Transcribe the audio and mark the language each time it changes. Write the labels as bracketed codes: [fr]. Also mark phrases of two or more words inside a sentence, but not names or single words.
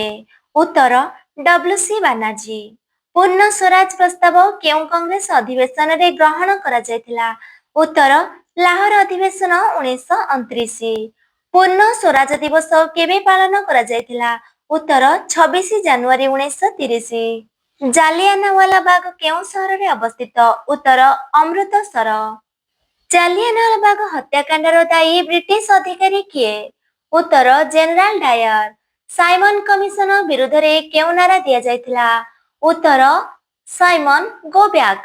[or] ଉତ୍ତର ଡବ୍ଲ୍ୟୁସି ବାନାର୍ଜୀ। ପୂର୍ଣ୍ଣ ସ୍ୱରାଜ ପ୍ରସ୍ତାବ କେଉଁ କଂଗ୍ରେସ ଅଧିବେଶନ ରେ ଗ୍ରହଣ କରା ଯାଇଥିଲା? ଉତ୍ତର ଲାହୋର ଅଧିବେଶନ 1929। ପୂର୍ଣ୍ଣ ସ୍ୱରାଜ ଦିବସ କେବେ ପାଳନ କରା ଯାଇଥିଲା? ଉତ୍ତର 26 ଜାନୁଆରୀ 1930। ଜାଲିଆନାୱାଲା ବାଗ କେଉଁ ସହରରେ ଅବସ୍ଥିତ? ଉତ୍ତର ଅମୃତସର। ଜାଲିଆନାୱାଲାବାଗ ହତ୍ୟାକାଣ୍ଡର ଦାୟୀ ବ୍ରିଟିଶ ଅଧିକାରୀ କିଏ? ଉତ୍ତର ଜେନେରାଲ ଡାୟାର। ସାଇମନ କମିଶନ ବିରୁଦ୍ଧରେ କେଉଁ ନାରା ଦିଆଯାଇଥିଲା? ଉତ୍ତର ସାଇମନ [en] go back.